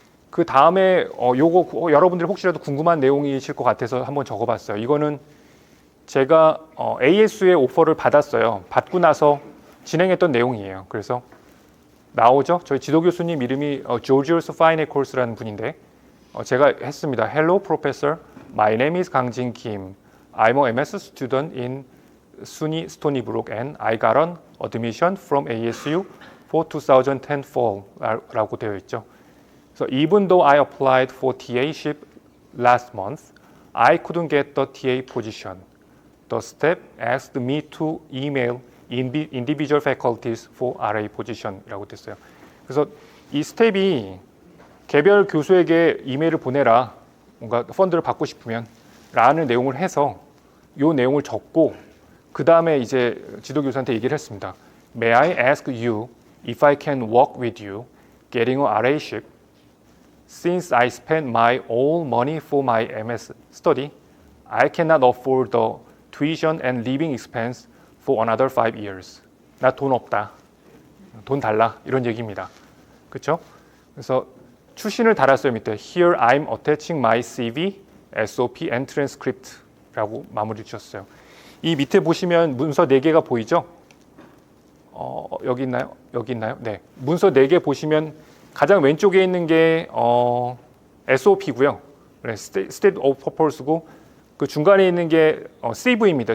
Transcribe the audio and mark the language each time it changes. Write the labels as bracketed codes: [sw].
[ko] 그 다음에 요거 여러분들이 혹시라도 궁금한 내용이실 것 같아서 한번 적어봤어요. 이거는 제가 ASU의 오퍼를 받았어요. 받고 나서 진행했던 내용이에요. 그래서 나오죠. 저희 지도 교수님 이름이 조지우스 파이네콜스라는 분인데 제가 했습니다. [en] Hello, Professor. My name is 강진 Kim. I'm a MS student in SUNY Stony Brook and I got an admission from ASU for 2010 fall [ko] 라고 되어 있죠. [en] So even though I applied for TAship last month, I couldn't get the TA position. The staff asked me to email individual faculties for RA position이라고 [ko] 됐어요. 그래서 이 스텝이 개별 교수에게 이메일을 보내라. 뭔가 펀드를 받고 싶으면 라는 내용을 해서 이 내용을 적고 그 다음에 이제 지도교수한테 얘기를 했습니다. [en] May I ask you if I can work with you getting a RAship? Since I spent my own money for my MS study, I cannot afford the tuition and living expense for another 5 years. [ko] 나 돈 없다. 돈 달라. 이런 얘기입니다. 그렇죠? 그래서 추신을 달았어요. 밑에 [en] Here I'm attaching my CV, SOP and transcript라고 [ko] 마무리 주셨어요. 이 밑에 보시면 문서 4개가 보이죠? 여기 있나요? 여기 있나요? 네. 문서 4개 보시면 가장 왼쪽에 있는 게 SOP고요. State of Purpose고 그 중간에 있는 게 CV입니다.